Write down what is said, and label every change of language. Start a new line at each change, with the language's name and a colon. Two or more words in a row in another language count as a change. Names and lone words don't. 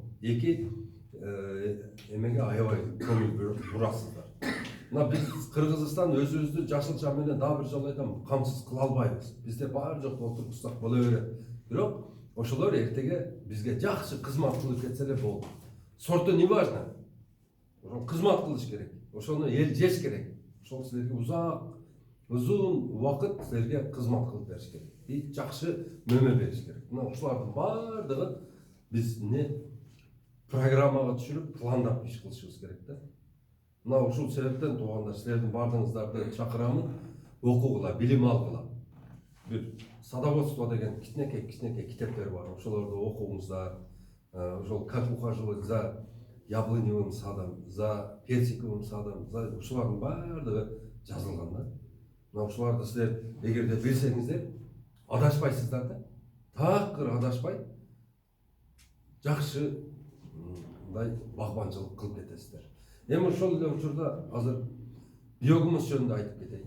Kyrgyz: Эки эмеге аябай көңүл бурасыздар. Мына биз Кыргызстан өзүбүздү жашылча менен дагы бир жолу айтам, камсыз кыла албайбыз. Бизде баары жок отургузсак боло берет. Бирок ошолор эртеге бизге жакшы кызмат кылып кетсе эле болду.
Russian: Сорто не важно.
Kyrgyz: Ошо кызмат кылыш керек. Ошону эл жеш керек. Ошол силерге узун убакыт силерге кызмат кылып бериш керек. И жакшы мөмө бериш керек. Мына ушулардын баардыгын биз программага түшүрүп, пландап иш кылышыбыз керек да. Мына ушул себептен туугандар, силердин баардыгыңыздарды чакырамын, окугула, билим алгыла. Бир садоводство деген кичинекей китептер бар. Ошолорду окуңуздар. Ошол
Russian: как ухаживать за яблоневым садом, за персиковым садом, за
Kyrgyz: ушулардын баардыгы жазылган да. Мына ушуларды силер эгерде билсеңиздер, адашпайсыздар да. Такыр адашпай, жакшы мындай багбанчылык кылып кетесиздер. Эми ошол эле учурда азыр биогумус жөнүндө айтып кетейин.